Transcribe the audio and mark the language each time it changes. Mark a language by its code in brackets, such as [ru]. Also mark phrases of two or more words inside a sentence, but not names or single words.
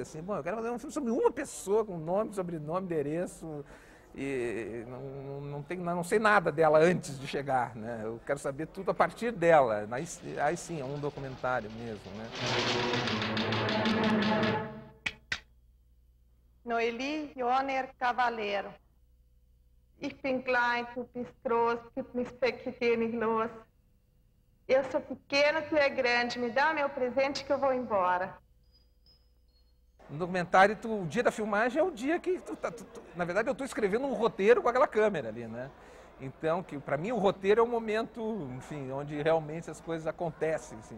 [pt] Assim, bom, eu quero fazer um filme sobre uma pessoa, com nome, sobrenome, endereço, e não sei nada dela antes de chegar, né? Eu quero saber tudo a partir dela. Aí sim, é um documentário mesmo, né? Noeli Joner Cavaleiro. [de] Ich bin klein, du bist groß, gib mir pequenos los. [pt] Eu sou pequeno, tu é grande, me dá o meu presente que eu vou embora. No documentário, o dia da filmagem é o dia que na verdade, eu estou escrevendo um roteiro com aquela câmera ali, né? Então, para mim, o roteiro é o momento, enfim, onde realmente as coisas acontecem, assim.